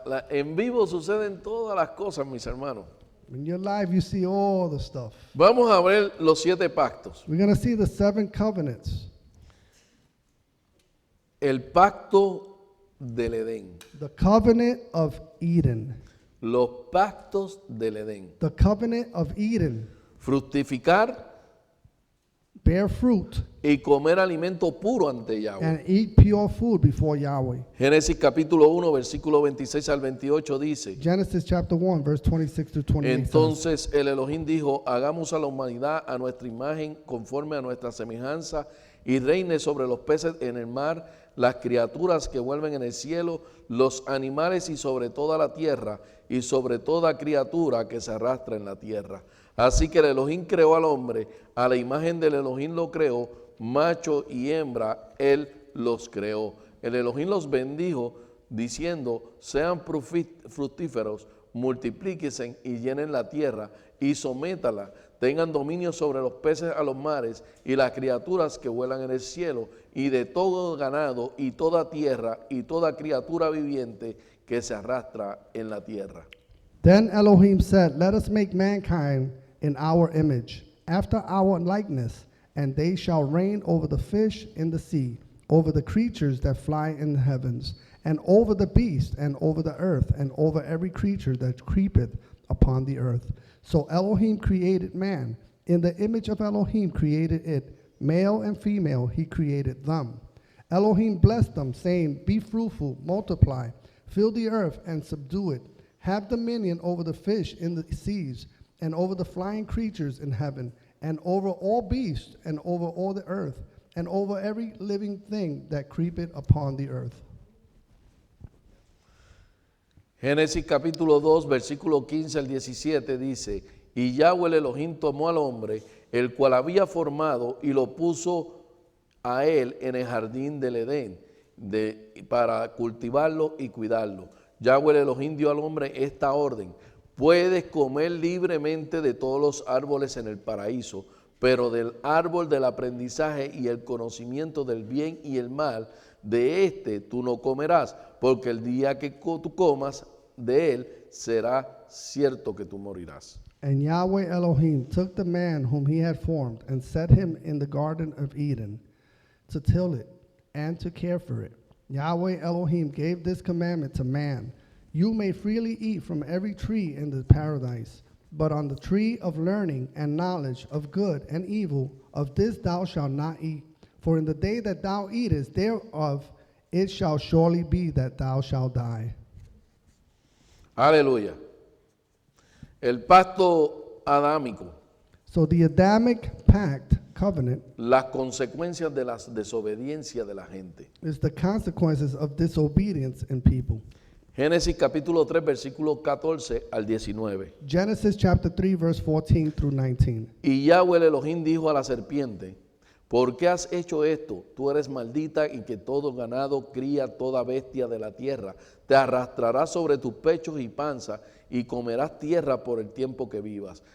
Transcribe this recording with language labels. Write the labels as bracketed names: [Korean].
[Spanish] En vivo suceden todas las cosas, mis hermanos. [English] When you're live, you see all the stuff. [Spanish] Vamos a ver los 7 pactos. [English] We're going to see the 7 covenants. [Spanish] El pacto del Edén. [English] The covenant of Eden. [Spanish] Los pactos del Edén. [English] The covenant of Eden. [Spanish] Fructificar [English] Bear fruit [Spanish] y comer alimento puro ante Yahweh. [English] and eat pure food before Yahweh. [Spanish] Génesis capítulo 1, versículo 26 al 28 dice: [English] Genesis chapter 1, verse 26 to 28 says, [Spanish] Entonces el Elohim dijo: hagamos a la humanidad a nuestra imagen, conforme a nuestra semejanza, y reine sobre los peces en el mar, las criaturas que vuelven en el cielo, los animales y sobre toda la tierra, y sobre toda criatura que se arrastra en la tierra. Así que el Elohim creó al hombre, a la imagen del Elohim lo creó, macho y hembra, él los creó. El Elohim los bendijo, diciendo: sean fructíferos, multiplíquense y llenen la tierra, y sométala, tengan dominio sobre los peces a los mares, y las criaturas que vuelan en el cielo, y de todo ganado, y toda tierra, y toda criatura viviente que se arrastra en la tierra. [English] Then Elohim said, let us make mankind in our image, after our likeness, and they shall reign over the fish in the sea, over the creatures that fly in the heavens, and over the beast, and over the earth, and over every creature that creepeth upon the earth. So Elohim created man. In the image of Elohim created it. Male and female he created them. Elohim blessed them, saying, be fruitful, multiply, fill the earth, and subdue it. Have dominion over the fish in the seas, and over the flying creatures in heaven, and over all beasts, and over all the earth, and over every living thing that creepeth upon the earth. [Spanish] Génesis capítulo 2, versículo 15 al 17 dice: y Yahweh el Elohim tomó al hombre, el cual había formado, y lo puso a él en el jardín del Edén, para cultivarlo y cuidarlo. Yahweh el Elohim dio al hombre esta orden: puedes comer libremente de todos los árboles en el paraíso, pero del árbol del aprendizaje y el conocimiento del bien y el mal, de este tú no comerás, porque el día que tú comas de él, será cierto que tú morirás. [English] And Yahweh Elohim took the man whom he had formed, and set him in the garden of Eden, to till it, and to care for it. Yahweh Elohim gave this commandment to man: you may freely eat from every tree in the paradise, but on the tree of learning and knowledge of good and evil, of this thou shalt not eat. For in the day that thou eatest thereof, it shall surely be that thou shalt die. [Spanish] Aleluya. El pacto adámico, [English] So the Adamic pact, covenant, [Spanish] las consecuencias de la desobediencia de la gente. [English] is the consequences of disobedience in people. [Spanish] Génesis capítulo 3, versículo 14 al 19. [English] Genesis chapter 3, verse 14 through 19. [Spanish] Y Yahweh el Elohim dijo a la serpiente: ¿por qué has hecho esto? Tú eres maldita, y que todo ganado cría toda bestia de la tierra. Te arrastrarás sobre tus pechos y panza, y comerás tierra por el tiempo que vivas.